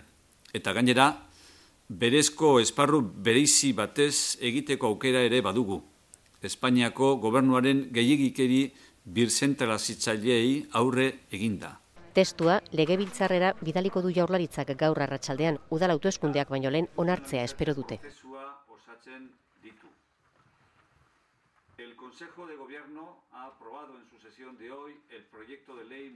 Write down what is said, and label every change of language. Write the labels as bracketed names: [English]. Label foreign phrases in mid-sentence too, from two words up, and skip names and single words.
[Basque] Eta gainera, berezko esparru bereizi batez egiteko aukera ere badugu. Espainiako gobernuaren gehiegikeri birzentralizatzaileei aurre eginda. Testua legebiltzarrera bidaliko du Jaurlaritzak gaur arratsaldean, udal hauteskundeak baino lehen onartzea espero dute. [Spanish] El Consejo de Gobierno ha aprobado en su sesión de hoy el proyecto de ley